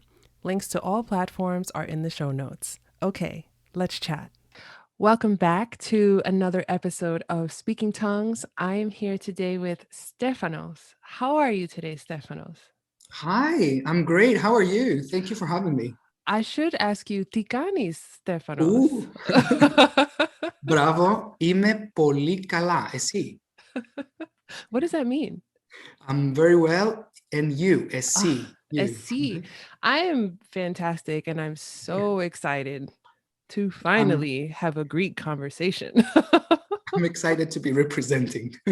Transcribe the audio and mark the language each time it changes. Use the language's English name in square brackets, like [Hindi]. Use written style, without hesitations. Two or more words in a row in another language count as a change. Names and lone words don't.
[English] Links to all platforms are in the show notes. Okay, let's chat. Welcome back to another episode of Speaking Tongues. I am here today with Stefanos. How are you today, Stefanos? Hi, I'm great. How are you? Thank you for having me. I should ask you, [Greek] τι κάνεις, Stefanos? Bravo, είμαι πολύ καλά. Εσύ? [English] What does that mean? I'm very well. And you, [Greek] εσύ? Εσύ. [English] I am fantastic, and I'm so excited to finally have a Greek conversation. I'm excited to be representing.